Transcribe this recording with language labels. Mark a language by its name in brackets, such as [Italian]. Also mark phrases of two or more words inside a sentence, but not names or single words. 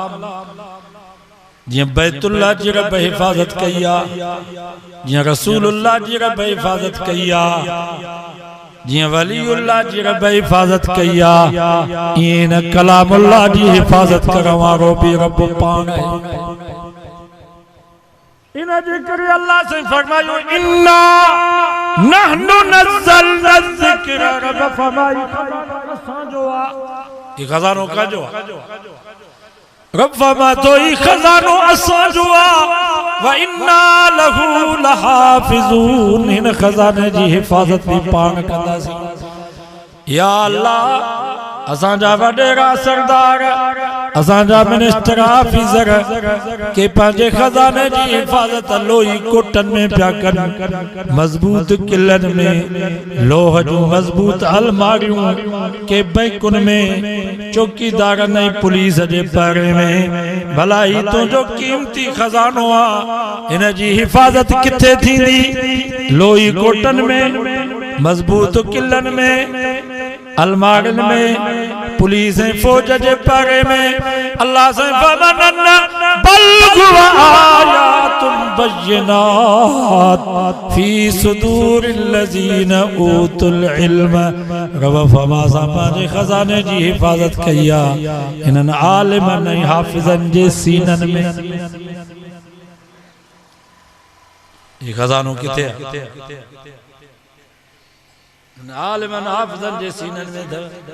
[Sindhi] जियां बैतुल्लाह जी रब हिफ़ाज़त कई आ, जियां रसूलुल्लाह जी रब हिफ़ाज़त कई आ, जियां वलीउल्लाह जी रब हिफ़ाज़त कई आ, इन कलामुल्लाह जी हिफ़ाज़त करण वारो भी रब पाण है। इन जे करे अल्लाह से फरमायो [Arabic] إنا نحن نزلنا ذكر. [Sindhi] रब फरमाई असां जो आ, ये खजानो का जो रब फरमा तो ई खजानो असां जो आ। [Arabic] و إنا له لحافظون. [Sindhi] इन खजाने जी हिफ़ाज़त भी पाण कंदासीं। या अल्लाह असां जा वडेरा सरदार, असां जा [English] minister officer [Sindhi] के पंहिंजे खजाने जी हिफ़ाज़त लोही कोटन में पिया कनि, मज़बूत किलन में लोह जूं मज़बूत अलमारियूं के बैंकुनि में, चौकीदारनि ऐं पुलिस जे पारे में। भला ही तुंहिंजो क़ीमती खजानो आ, इन जी हिफ़ाज़त किथे थींदी? लोही कोटन में, मज़बूत किलन में, अलमारन में, पुलिस ऐं फौज जे पारे में। [Arabic] अल्लाह से فمنن بل هو آيات بينات في صدور الذين أوتوا العلم. [Sindhi] रब फरमा पंहिंजे खजाने जी हिफ़ाज़त कई आ इन्हनि आलिमनि ऐं हाफ़िज़नि जे सीननि में। ये खजानो किथे आहे? आलिमन हाफ़िज़न जे सीनन में ध।